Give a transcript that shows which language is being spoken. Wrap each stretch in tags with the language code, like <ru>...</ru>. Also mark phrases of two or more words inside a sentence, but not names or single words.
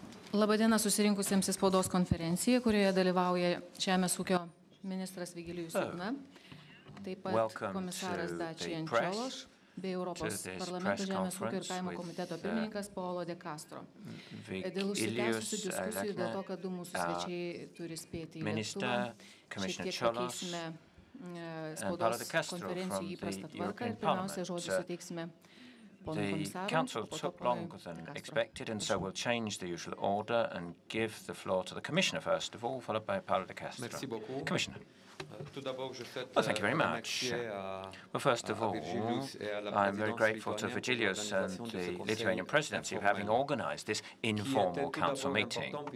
<lt>Labadiena susirinkusiems į spaudos konferenciją, kurioje dalyvauja Žemės ūkio ministras Vigilijus Jurna, taip pat komisaras Dacian Cioloș bei Europos parlamento Žemės ūkio ir kaimo komiteto pirmininkas Paolo De Castro. Dėl užsitęsusių diskusijų, dėl to, kad du mūsų svečiai turi spėti į lėktuvą, šiek tiek pakeisime spaudos konferencijų įprastą tvarką ir pirmiausia žodžiu suteiksime</lt> <en>The Council took longer than expected, and so we'll change the usual order and give the floor to the Commissioner first of all, followed by Paolo De Castro. Commissioner. Well, thank you very much. Well, first of all, I'm very grateful to Virgilius and the Lithuanian presidency for having organized this informal council meeting.</en>